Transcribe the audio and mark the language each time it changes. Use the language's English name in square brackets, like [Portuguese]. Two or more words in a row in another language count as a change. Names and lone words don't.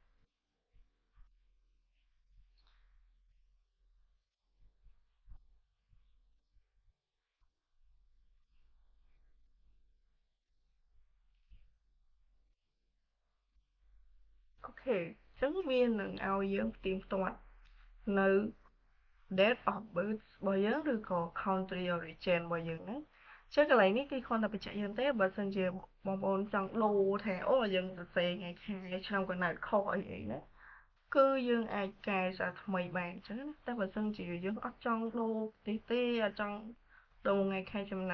[Khmer] អូខេអញ្ចឹងវានឹងឲ្យយើងផ្ទៀងផ្ទាត់នៅ [English] date of birth [Khmer] របស់យើងឬក៏ country origin របស់យើងហ្នឹងចឹងកន្លែងនេះគឺគ្រាន់តែបញ្ជាក់យើងទេបើសិនជាបងប្អូនចង់ដូរថាអូយើងសរសេរថ្ងៃខែឆ្នាំកំណើតខុសអីណាគឺយើងអាចកែសារថ្មីបានអញ្ចឹងណាតែបើសិនជាយើងអត់ចង់ដូរទេអត់ចង់ដូរថ្ងៃខែចំណើ